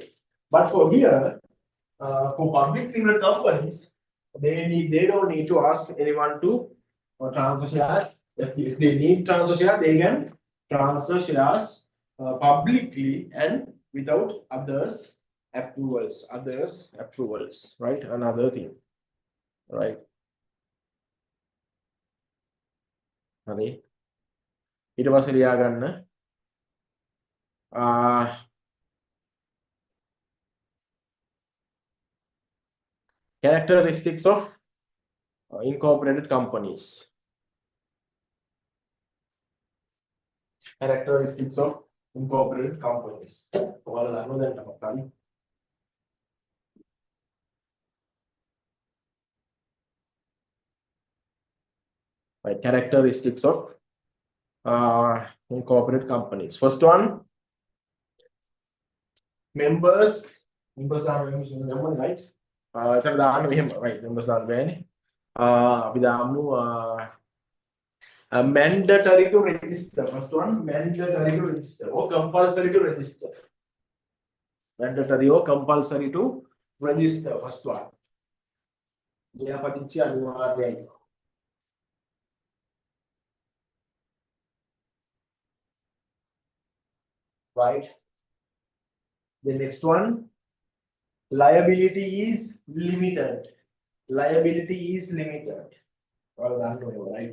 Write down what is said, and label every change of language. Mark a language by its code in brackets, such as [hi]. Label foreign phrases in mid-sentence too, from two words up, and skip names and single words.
[en] But for here, for public limited companies, they don't need to ask anyone to transfer shares. If they need transfer shares, they can transfer shares publicly and without others approvals, right? Another thing, right? [si] හරි ඊට පස්සේ ලියා ගන්න [en] characteristics of incorporated companies. Characteristics of incorporated companies. [si] ඔයාලා දන්නවද දැන් ටමක් හරි [en] right characteristics of incorporated companies. First one, members are members, right? [si] එතන දාන්න මෙහෙම [en] right members [si] දාන්න බෑනේ. අපි දාමු [en] mandatory to register. First one, mandatory to register or compulsory to register. Mandatory or compulsory to register. First one. [si] ලියාපදිංචි අනිවාර්යයි. [en] Right. The next one, liability is limited. Liability is limited. Well done, right?